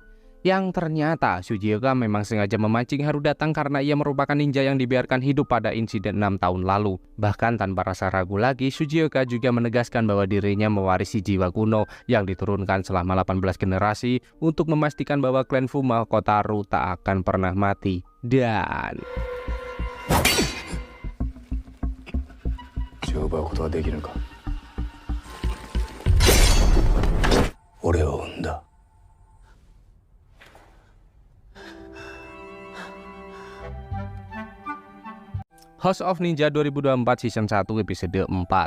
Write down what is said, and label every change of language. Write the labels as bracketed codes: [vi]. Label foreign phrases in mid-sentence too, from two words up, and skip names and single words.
[id] Yang ternyata Sujioka memang sengaja memancing Haru datang karena ia merupakan ninja yang dibiarkan hidup pada insiden 6 tahun lalu. Bahkan tanpa rasa ragu lagi, Sujioka juga menegaskan bahwa dirinya mewarisi jiwa kuno yang diturunkan selama 18 generasi untuk memastikan bahwa klan Fuma Kotaru tak akan pernah mati. Dan [ja] 手を奪うことはできるか。俺を生んだ。 [en] House of Ninja 2024 Season 1 episode 4.